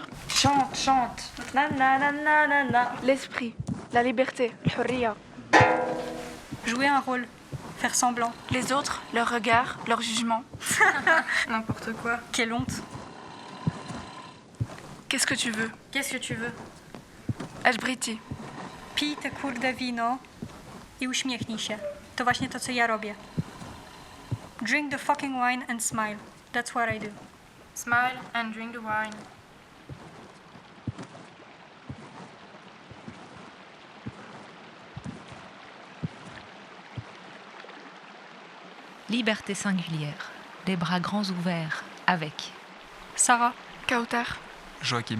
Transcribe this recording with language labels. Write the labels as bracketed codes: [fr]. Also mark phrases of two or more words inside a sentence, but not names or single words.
[fr] Chante, chante. Na na na na na na. L'esprit, la liberté, l'hurriya. Jouer un rôle, faire semblant. Les autres, leur regard, leur jugement. N'importe quoi. Quelle honte. Qu'est-ce que tu veux? Qu'est-ce que tu veux? [pl] Elżbieti. Pij te kurde wino i uśmiechnij się. To właśnie to, co ja robię. [en] Drink the fucking wine and smile. That's what I do. Smile and drink the wine. [fr] Liberté singulière, les bras grands ouverts, avec Sarah. Kauter. Joachim.